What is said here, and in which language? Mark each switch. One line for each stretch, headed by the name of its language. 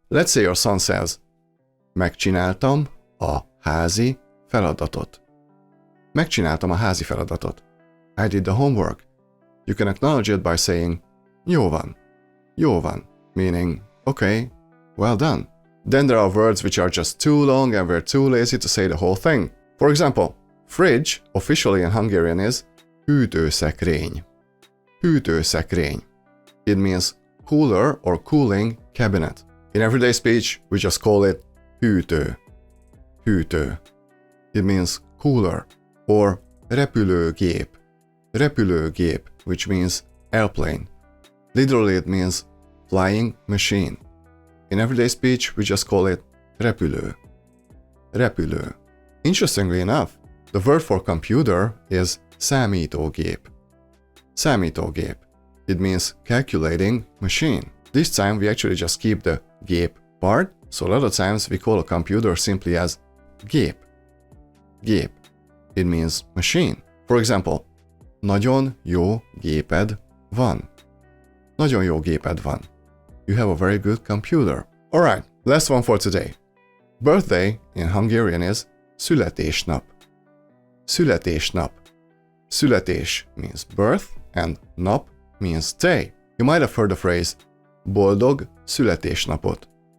English: Let's say your son says
Hungarian: megcsináltam a házi feladatot. Megcsináltam a házi feladatot.
English: I did the homework. You can acknowledge it by saying
Hungarian: jó van. Jó van,
English: meaning okay, well done. Then there are words which are just too long and we're too lazy to say the whole thing. For example, fridge, officially in Hungarian is hűtőszekrény. Hűtőszekrény. It means cooler or cooling cabinet. In everyday speech, we just call it hűtő. Hűtő. It means cooler. Or repülőgép. Repülőgép, which means airplane. Literally it means flying machine. In everyday speech, we just call it repülő. Repülő. Interestingly enough, the word for computer is számítógép. Számítógép. It means calculating machine. This time we actually just keep the gép part, so a lot of times we call a computer simply as gép. Gép. It means machine. For example,
Hungarian: nagyon jó géped van. Nagyon jó géped van.
English: You have a very good computer. Alright, last one for today. Birthday in Hungarian is születésnap. Születésnap. Születés means birth and nap means day. You might have heard the phrase
Hungarian: boldog születésnapot.